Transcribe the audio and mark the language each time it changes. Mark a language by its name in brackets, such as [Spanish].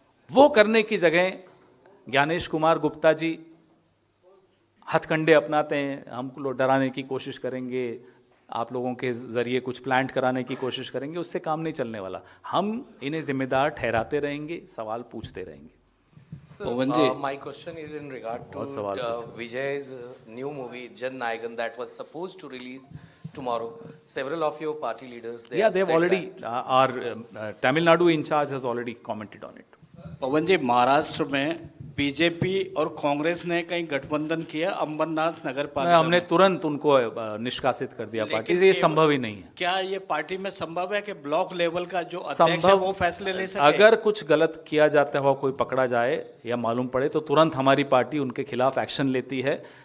[Hindi] वो करने की जगह ज्ञानेश कुमार गुप्ता जी हथकंडे अपनाते हैं, हमको डराने की कोशिश करेंगे, आप लोगों के जरिए कुछ प्लांट कराने की कोशिश करेंगे, उससे काम नहीं चलने वाला। हम इन्हें जिम्मेदार ठहराते रहेंगे, सवाल पूछते रहेंगे। [English] My question is in regard to Vijay's new movie Jan Nayagan that was supposed to release tomorrow. Several of your party leaders Yeah, they have already our Tamil Nadu in charge has already commented on it. [Hindi] पवन जी, महाराष्ट्र में BJP और कांग्रेस ने कहीं गठबंधन किया अंबरनाथ नगर पालिका, हमने तुरंत उनको निष्कासित कर दिया पार्टी से। ये संभव ही नहीं है। क्या ये पार्टी में संभव है कि ब्लॉक लेवल का जो अध्यक्ष है वो फैसले ले सके? अगर कुछ गलत किया जाता हुआ कोई पकड़ा जाए या मालूम पड़े तो तुरंत हमारी पार्टी उनके खिलाफ एक्शन लेती है।